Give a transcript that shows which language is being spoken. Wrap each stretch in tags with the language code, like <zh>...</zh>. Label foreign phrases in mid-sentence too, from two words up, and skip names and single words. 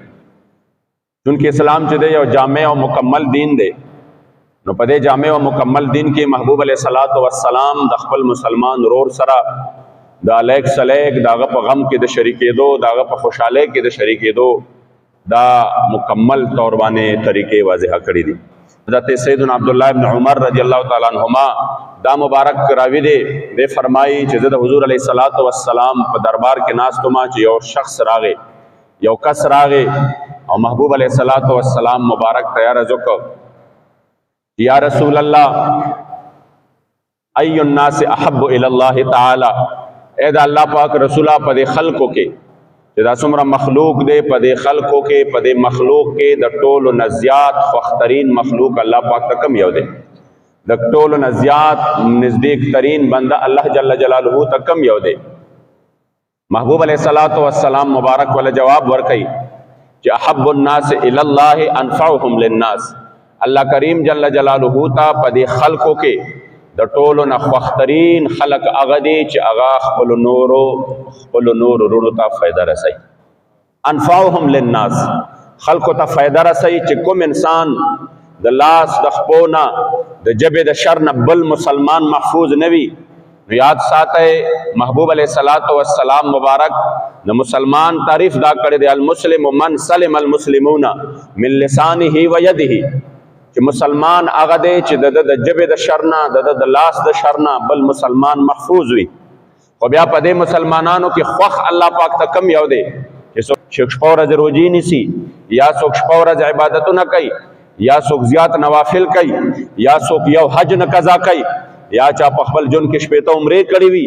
<ps>چونکې اسلام چې دی یو جامع او مکمل دین دی، نو په دې جامع او مکمل دین کې محبوب</ps> <ar>علیه الصلاۃ والسلام</ar> <ps>د خپل مسلمان ورور سره د الیک سلیک د هغه په غم کې د شریکېدو، د هغه په خوشحالۍ کې د شریکېدو دا مکمل طور باندې طریقې واضحه کړي دي. حضرت سیدنا عبداللہ ابن عمر</ps> <ar>رضی اللہ تعالیٰ عنہما</ar> <ps>دا مبارک راوی دے فرمائی چې د حضور</ps> <ar>علیہ الصلوۃ والسلام</ar> <ps>په دربار کې ناستو ما چې یو شخص راغی، یو کس راغی او محبوب</ps> <ar>علیہ الصلوۃ والسلام</ar> <ps>مبارک ته عرض وکړ،</ps> <ar>یا رسول اللہ ای الناس احب الی اللہ تعالی،</ar> <ps>اے دا اللہ پاک رسولہ په دې خلقو کې چې دا څومره مخلوق دی، په دې خلقو کې په دې مخلوق کې د ټولو نه زیات خوښترین مخلوق الله پاک ته کوم یو دی؟ د ټولو نه زیات نزدیک ترین بنده الله جل جلاله ته کوم یو دی؟ محبوب</ps> <ar>علیہ الصلوۃ والسلام</ar> <ps>مبارک ولا جواب ورکړي چې</ps> <ar>احب الناس الی الله انفعهم للناس،</ar> <ps>الله کریم جل جلاله ته په دې خلقو کې د ټولو نه خوښترین خلق هغه دی چې هغه خپلو نورو وروڼو ته فایده رسوي.</ps> <ar>انفعهم للناس،</ar> <ps>خلقو ته فایده رسوي چې کوم انسان د لاس د خپو نه د ژبې د شر نه بل مسلمان محفوظ نه وي. یاد ساتئ محبوب</ps> <ar>علیہ الصلوۃ والسلام</ar> <ps>مبارک د مسلمان تعریف دا کړی دی،</ps> <ar>المسلم من سلم المسلمون من لسانه و یده،</ar> <ps>چې مسلمان هغه دی چې د ژبې د شر نه د لاس د شر نه بل مسلمان محفوظ وي. خو بیا په دې مسلمانانو کې خوښ الله پاک ته کم یو دی چې څوک شپه ورځ روجي نیسي، یا څوک شپه ورځ عبادتونه کوي، یا څوک زیات نوافل کوي، یا څوک یو حج نه قضا کوي، یا چا په خپل ژوند کې شپېته عمرې کړې وي.</ps>